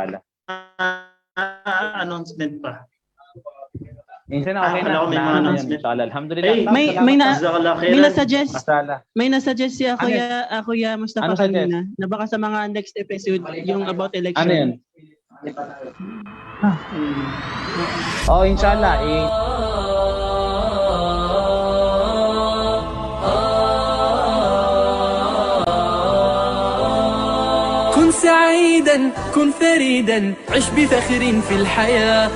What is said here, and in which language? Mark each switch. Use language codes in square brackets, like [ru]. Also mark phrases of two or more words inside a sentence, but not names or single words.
[ar] ta'ala. [tl] announcement pa. Minsan na okay na. Wala ko may mga Na, ano yan, announcement. [ar] إن شاء الله. الحمد لله. Hey, Taps, [tl] may- salamat, may na- Taps. [ar] Jazakallah [tl] May [ar] khairan. [tl] nasuggest, [ar] Masala. [tl] may nasuggest si Ano Kuya Mustafa Ano suggest? kanina na baka sa mga [en] next episode [tl] yung about election. Ano yun? [ar] Oh, inshallah. كن سعيدا كن فريدا عش بفخر في الحياة